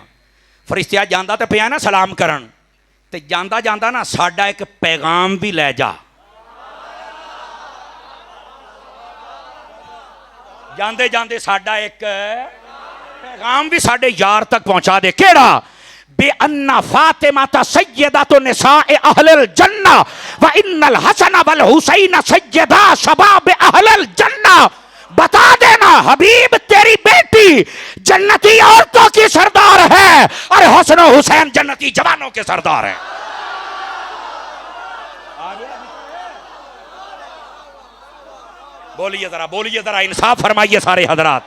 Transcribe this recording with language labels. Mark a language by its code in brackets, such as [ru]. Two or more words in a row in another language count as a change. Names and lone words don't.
[pa] فرشتہ جاندا تے پیا نا سلام کرن، تے جاندا جاندا نا ساڈا ایک پیغام بھی لے جا. جاندے جاندے ساڈا ایک پیغام بھی ساڈے یار تک پہنچا دے. [ar] केड़ा? بأن فاطمة سيدة نساء أهل الجنة وإن الحسن والحسين سيدا شباب أهل الجنة. [ur] بتا دینا حبیب تیری بیٹی جنتی عورتوں کی سردار ہے اور حسن حسین جنتی جوانوں کے سردار ہے. بولیے ذرا انصاف فرمائیے سارے حضرات.